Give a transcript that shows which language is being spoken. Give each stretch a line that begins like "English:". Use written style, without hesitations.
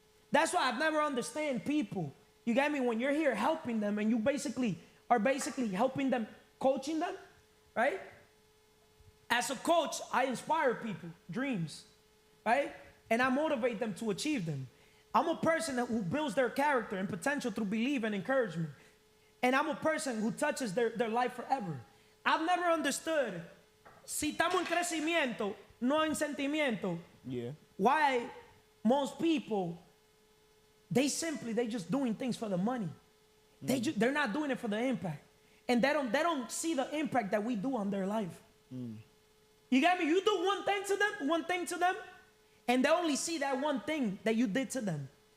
English: That's why I've never understand people. You get me? When you're here helping them and you are basically helping them, coaching them, right? As a coach, I inspire people, dreams, right? And I motivate them to achieve them. I'm a person who builds their character and potential through belief and encouragement. And I'm a person who touches their life forever. I've never understood,
Spanish: si estamos en crecimiento, no en sentimiento,
English: Yeah. why most people, they just doing things for the money. They're not doing it for the impact. And they don't see the impact that we do on their life. You got me? You do one thing to them, and they only see that one thing that you did to them.